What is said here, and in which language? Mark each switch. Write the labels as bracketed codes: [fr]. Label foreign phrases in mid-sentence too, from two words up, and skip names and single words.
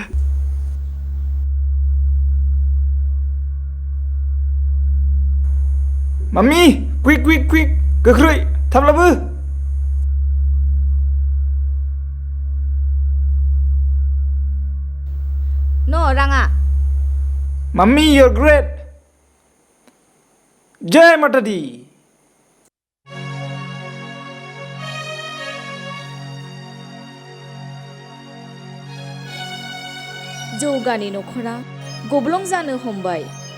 [brx] मामि क्विक गोख्रै थाबलाबो न' राङा [en] Mommy, you're great. [hi] जय माता दी. [brx] जौगानि नखरा गब्लं जानो हमबाय